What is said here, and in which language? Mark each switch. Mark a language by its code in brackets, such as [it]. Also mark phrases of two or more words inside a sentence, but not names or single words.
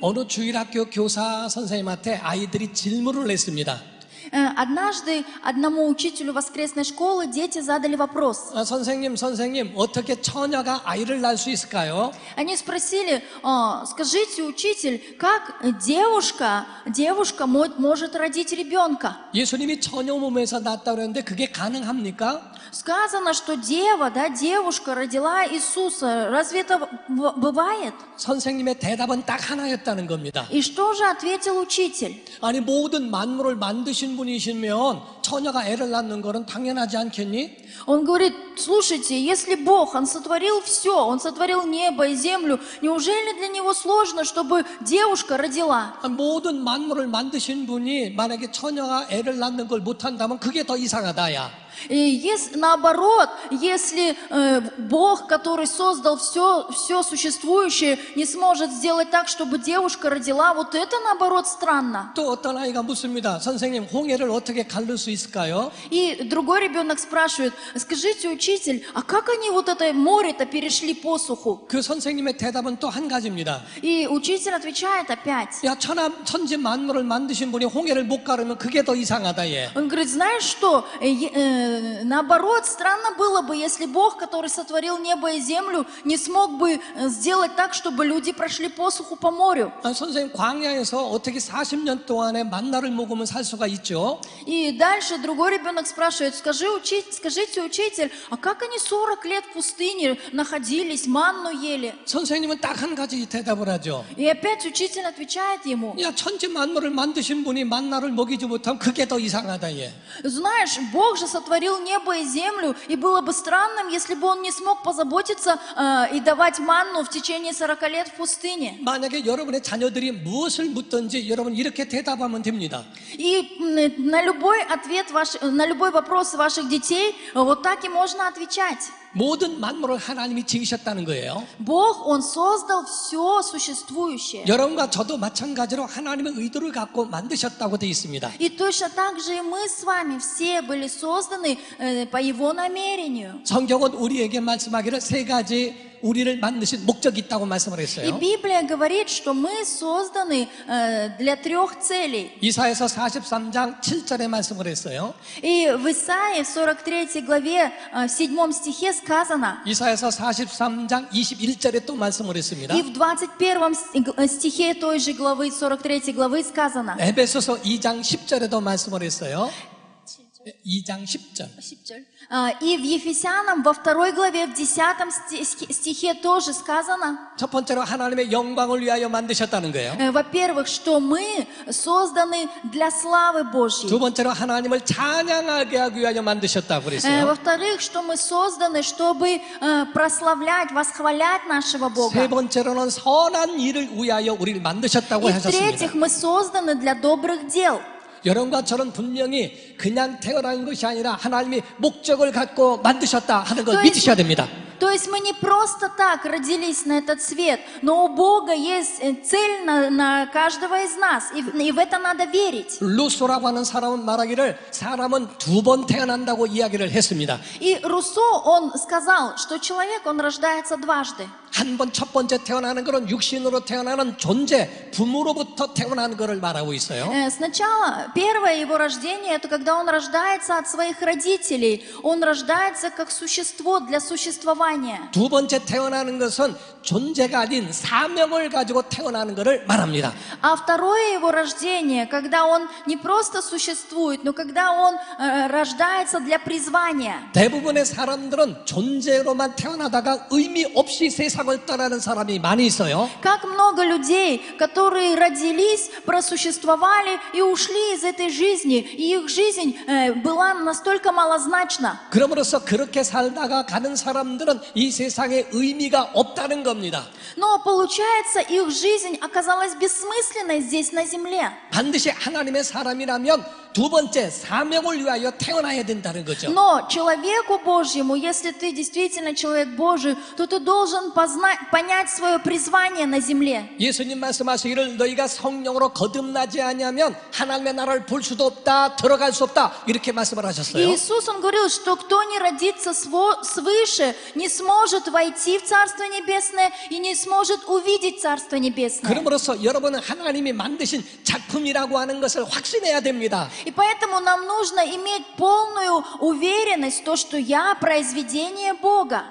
[ko] 어느 주일학교 교사 선생님한테 아이들이 질문을 했습니다. [ru] Однажды одному учителю воскресной школы дети задали вопрос. [ko] 선생님, 어떻게 처녀가 아이를 낳을 수 있을까요? [ru] Они спросили: скажите, учитель, как девушка может родить ребенка? [ko] 예수님이 처녀 몸에서 낳았다고 그랬는데 그게 가능합니까? [ru] Сказано, что девушка родила Иисуса. Разве это бывает? [ko] 선생님의 대답은 딱 하나였다는 겁니다. [ru] И что же ответил учитель? [ko] 아니, 모든 만물을 만드신 분이시면 처녀가 애를 낳는 거는 당연하지 않겠니? [ru] Он говорит: слушайте, если Бог, Он сотворил все, Он сотворил небо и землю, неужели для Него сложно, чтобы девушка родила? [ko] 모든 만물을 만드신 분이 만약에 처녀가 애를 낳는 걸 못한다면 그게 더 이상하다야. [ru] И если, наоборот, если Бог, который создал все существующее, не сможет сделать так, чтобы девушка родила, вот это, наоборот, странно. [ko] 또 어떤 아이가 묻습니다. 선생님, 홍해를 어떻게 가를 수 있을까요? [ru] И другой ребенок спрашивает: скажите, учитель, а как они вот это море-то перешли посуху? [ko] 그 선생님의 대답은 또 한 가지입니다. [ru] И учитель отвечает опять. [ko] 야, 천지 만물을 만드신 분이 홍해를 못 가르면 그게 더 이상하다, 얘. [ru] Он говорит: знаешь что? Наоборот, странно было бы, если Бог, который сотворил небо и землю, не смог бы сделать так, чтобы люди прошли посуху по морю. [ko] 선생님, 광야에서 어떻게 40년 동안에 만나를 먹으면 살 수가 있죠? [ru] И дальше другой ребенок спрашивает: скажите, учитель, а как они 40 лет в пустыне находились, манну ели? [ko] 선생님은 딱 한 가지 대답을 하죠. [ru] И опять учитель отвечает ему: [ko] 야, 천지 만물을 만드신 분이 만나를 먹이지 못하면 그게 더 이상하다, 얘. [ru] Знаешь, Бог же сотворил небо и землю, и было бы странным, если бы Он не смог позаботиться и давать манну в течение 40 лет в пустыне. [ko] 만약에 여러분의 자녀들이 무엇을 묻든지 여러분 이렇게 대답하면 됩니다. [ru] И на любой вопрос ваших детей вот так и можно отвечать. [ko] 모든 만물을 하나님이 지으셨다는 거예요. [ru] Бог, Он создал все существующее. [ko] 여러분과 저도 마찬가지로 하나님의 의도를 갖고 만드셨다고 되어 있습니다. [ru] И точно так же и мы с вами все были созданы по Его намерению. [ko] 성경은 우리에게 말씀하기를 세 가지 우리를 만드신 목적이 있다고 말씀을 했어요. [ru] И Библия говорит, что мы созданы для 3 целей. [ko] 이사야서 43장 7절에 말씀을 했어요. [ru] И в Исаии в 43 главе 7 стихе сказано. [ko] 이사야서 43장 21절에 또 말씀을 했습니다. [ru] И в 21 стихе той же главы, 43 главы сказано. [ko] 에베소서 2장 10절에도 말씀을 했어요. 2장 10절. [ru] И в Ефесянам во 2 главе в 10 стихе тоже сказано. [ko] 첫 번째로 하나님의 영광을 위하여 만드셨다는 거예요. [ru] Во-первых, что мы созданы для славы Божьей. [ko] 두 번째로 하나님을 찬양하게 하기 위하여 만드셨다고 그랬어요. [ru] Во-вторых, что мы созданы, чтобы прославлять, восхвалять нашего Бога. [ko] 세 번째로는 선한 일을 위하여 우리를 만드셨다고 [ru] И [ko] 하셨습니다. [ru] в-третьих, мы созданы для добрых дел. [ko] 여러분과 저는 분명히 그냥 태어난 것이 아니라 하나님이 목적을 갖고 만드셨다 하는 걸 믿으셔야 됩니다. [ru] То есть мы не просто так родились на этот свет, но у Бога есть цель на каждого из нас, и в это надо верить. [ko] 루소라고 하는 사람은 말하기를 사람은 2번 태어난다고 이야기를 했습니다. [ru] И Руссо, он сказал, что человек, он рождается дважды. [ko] 한 번 첫 번째 태어나는 것은 육신으로 태어나는 존재, 부모로부터 태어나는 것을 말하고 있어요. [ru] Сначала первое его рождение, это когда он рождается от своих родителей, он рождается как существо для существования. [ko] 두 번째 태어나는 것은 존재가 아닌 사명을 가지고 태어나는 것을 말합니다. [ru] А второе его рождение, когда он не просто существует, но когда он рождается для призвания. [ko] 대부분의 사람들은 존재로만 태어나다가 의미 없이 세상을 떠나는 사람이 많이 있어요. [ru] Как много людей, которые родились, просуществовали и ушли из этой жизни, и их жизнь была настолько малозначна. [ko] 그러므로서 그렇게 살다가 가는 사람들은 이 세상에 의미가 없다는 겁니다. [ru] Но получается, их жизнь оказалась бессмысленной здесь на земле. [ko] 반드시 하나님의 사람이라면 두 번째 사명을 위하여 태어나야 된다는 거죠. [ru] Но человеку Божьему, если ты действительно человек Божий, то ты должен понять свое призвание на земле. [ko] 예수님 말씀하시기를 너희가 성령으로 거듭나지 않으면 하나님의 나라를 볼 수도 없다, 들어갈 수 없다 이렇게 말씀을 하셨어요. [ru] Иисус, Он говорил, что кто не родится свыше, не сможет войти в Царство Небесное и не сможет увидеть Царство Небесное. [ko] 그러므로서 여러분은 하나님이 만드신 작품이라고 하는 것을 확신해야 됩니다. [ru] И поэтому нам нужно иметь полную уверенность, то, что я произведение Бога.